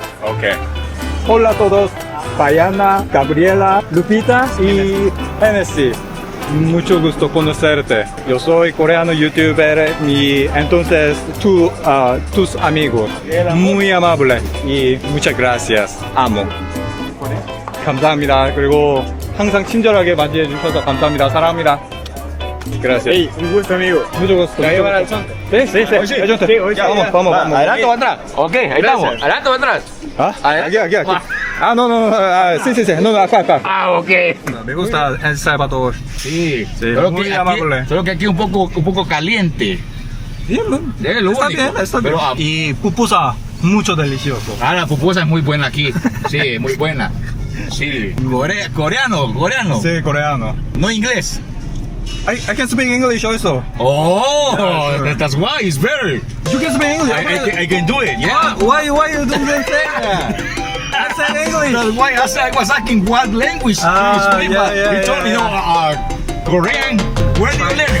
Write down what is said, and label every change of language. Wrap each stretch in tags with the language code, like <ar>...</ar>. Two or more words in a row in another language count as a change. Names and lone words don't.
<es>Ok. Hola a todos. Diana, Gabriela, Lupita y Hennessy. Mucho gusto conocerte. Yo soy coreano youtuber y entonces tus amigos. Muy amable y muchas gracias. Amo.</es> <ko>감사합니다. 그리고 항상 친절하게 맞이해 주셔서 감사합니다. 사랑합니다.</ko> <es>Gracias. Hey, un gusto, amigo. Mucho gusto. ¿Ya llevan al Zonte? Sí. El Zonte. Ya, vamos. ¿Adelante o atrás? Ok, ahí estamos. ¿Adelante o atrás? ¿Ah? Aquí. Ah, no. Sí. No, acá. Ah, ok. Me gusta El Salvador. Sí, Sí, solo muy que amable. Aquí, solo que aquí un poco caliente. Bien, Es lo único. Está bien. Pero, Y pupusa, mucho delicioso. la pupusa es muy buena aquí. Sí, muy buena. Sí. Coreano. Sí, coreano. No inglés.</es> <en>I can speak English also. Oh, that's why it's better. You can speak English. I can do it. Yeah. Why you don't say that? I said English. That's why I was asking what language Ah, you speak. yeah, but yeah, you told me yeah. no, Korean. Where do you learn it?</en>